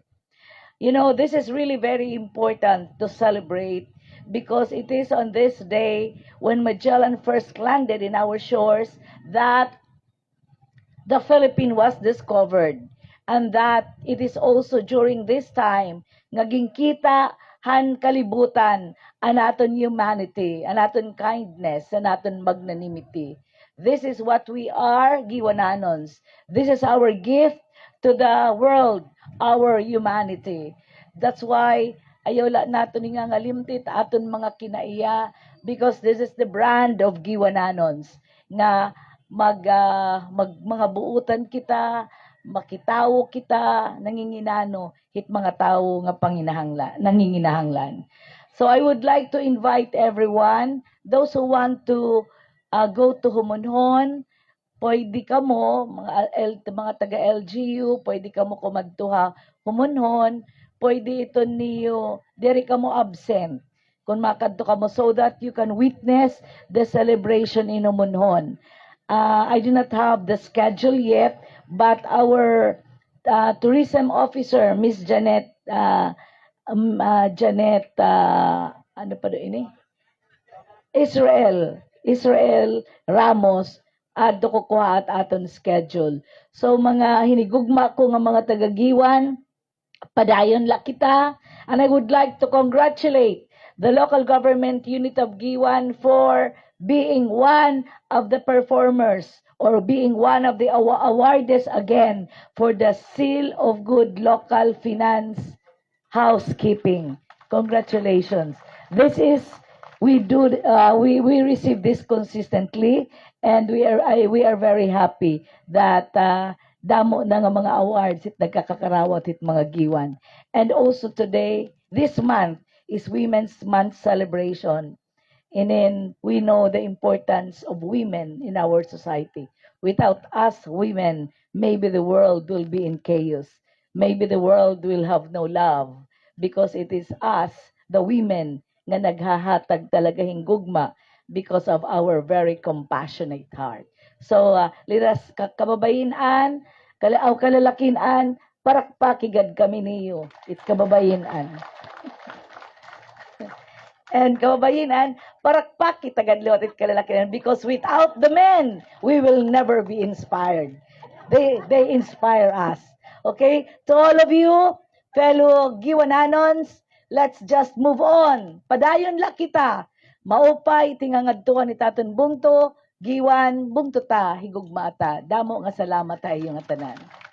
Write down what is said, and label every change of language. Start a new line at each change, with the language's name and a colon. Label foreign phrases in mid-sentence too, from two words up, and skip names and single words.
English: You know, this is really very important to celebrate because it is on this day when Magellan first landed in our shores that the Philippines was discovered, and that it is also during this time
Waray: naging kita han kalibutan an aton humanity, an aton kindness, an aton magnanimity.
English: This is what we are, Giwananons. This is our gift to the world, our humanity. That's why
Waray: ayaw la naton nga ngalimtit aton mga kinaiya
English: because this is the brand of Giwananons
Waray: nga mga buutan kita, makitawo kita, nanginginano, hit mga tao nga nanginginahanglan.
English: So I would like to invite everyone, those who want to go to Humonhon,
Waray: pwede ka mo, mga taga-LGU, pwede ka mo kumadtuha Humonhon, pwede ito niyo, diri ka mo absent, kung makadto ka mo,
English: so that you can witness the celebration in Humonhon. I do not have the schedule yet, but our tourism officer, Miss Janet,
Waray: ano pa doon ini? Israel Ramos, adto ko kuha at aton schedule. So mga hinigugma ko nga mga tagagiwan, padayon la kita,
English: and I would like to congratulate the local government unit of Giwan for being one of the performers or being one of the awardees again for the Seal of Good Local Finance Housekeeping. Congratulations. This is we receive this consistently, and we are very happy that
Waray: damo na nga mga awards it nagkakakarawat it mga Giwan.
English: And also today, this month is Women's Month celebration. And then we know the importance of women in our society. Without us women, maybe the world will be in chaos. Maybe the world will have no love because it is us, the women,
Waray: na naghahatag talaga hinggugma
English: because of our very compassionate heart.
Waray: So,
English: let us
Waray: kababayinan, kalalakinan, parakpakigad kami niyo.
English: It's kababayinan. And kababayinan,
Waray: parakpak kita gadlot it kalalakinan
English: because without the men, we will never be inspired. They inspire us. Okay? To all of you, fellow Giwananons, let's just move on.
Waray: Padayon la kita. Maupay tingangadtuan ni Taton Bungto, Giwan, Bungto ta, higugma ta. Damo nga salamat tayo nga tanan.